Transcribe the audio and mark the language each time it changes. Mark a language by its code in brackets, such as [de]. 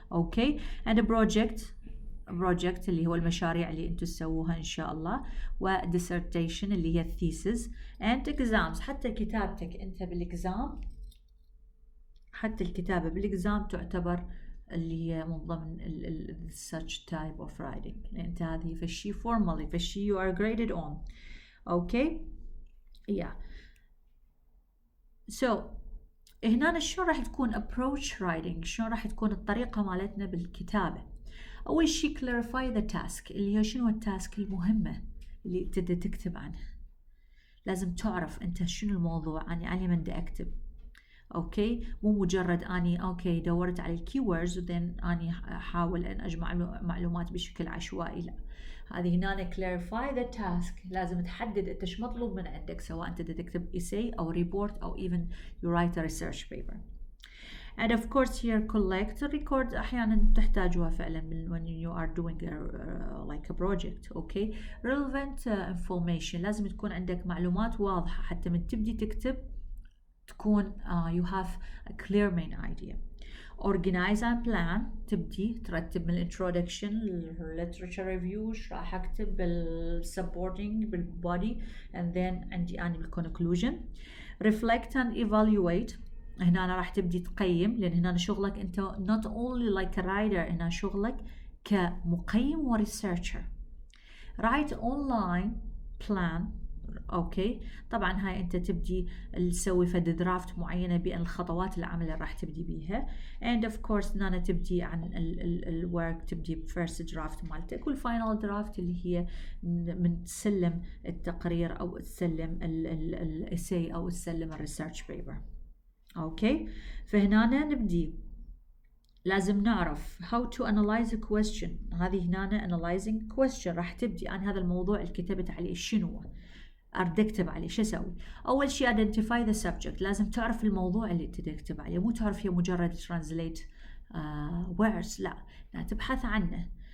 [ar] اوكي [en] and project [ar] اللي هو المشاريع اللي انتم تسووها ان شاء الله، و dissertation اللي هي الثيسز [en] and exams. [ar] حتى كتابتك انت بالاكزام، حتى الكتابة بالاكزام تعتبر اللي هي من ضمن [en] such type of writing. [ar] انت هذه فشي [en] formally، [ar] فشي [en] you are graded on. okay yeah. [ar] so هنا شلون راح تكون [en] approach writing، [ar] شلون راح تكون الطريقة مالتنا بالكتابة. أول شي [en] clarify the task، [ar] اللي هي شنو التاسك المهمة اللي تبدأ تكتب عنها. لازم تعرف أنت شنو الموضوع، أنا علي من بدي أكتب. أوكي مو مجرد أني أوكي دورت على الكيوردز وذن أني أحاول أن أجمع معلومات بشكل عشوائي، لا. هذه هنا [en] clarify the task، [ar] لازم تحدد أنت شو مطلوب من عندك، سواء أنت تكتب essay أو report أو [en] even you write a research paper. and of course here collect record [ar] أحيانا تحتاجها فعلا [en] when you are doing like a project. [ar] okay [en] relevant information، [ar] لازم تكون عندك معلومات واضحة حتى من تبدي تكتب تكون [en] you have a clear main idea. organize and plan، [ar] تبدي ترتب من introduction literature review ايش راح اكتب supporting بالbody [en] and then [ar] عندي أنا بالconclusion. [en] reflect and evaluate، [ar] هنا أنا راح تبدي تقيم، لأن هنا شغلك أنت [en] not only like a writer، [ar] هنا شغلك كمقيم وريسيرشر. [en] write online plan. [ar] اوكي طبعا هاي انت تبدي تسوي فد درافت معينه بان الخطوات العمل اللي راح تبدي بيها. [en] and of course [ar] هنا تبدي عن الورك، تبدي بفيرست درافت مالتك، والفاينل درافت اللي هي من تسلم التقرير او تسلم الاسي او تسلم الريسيرش بيبر. اوكي فهنا نبدي لازم نعرف [en] how to analyze a question. [ar] هذه هنا [en] analyzing question، [ar] راح تبدي عن هذا الموضوع اللي كتبت عليه شنو أريد أكتب عليه، شو أسوي؟ أول شيء [en] identify the subject، [ar] لازم تعرف الموضوع اللي تكتب عليه، مو تعرف هي مجرد [en] translate words، [ar] لا تبحث عنه.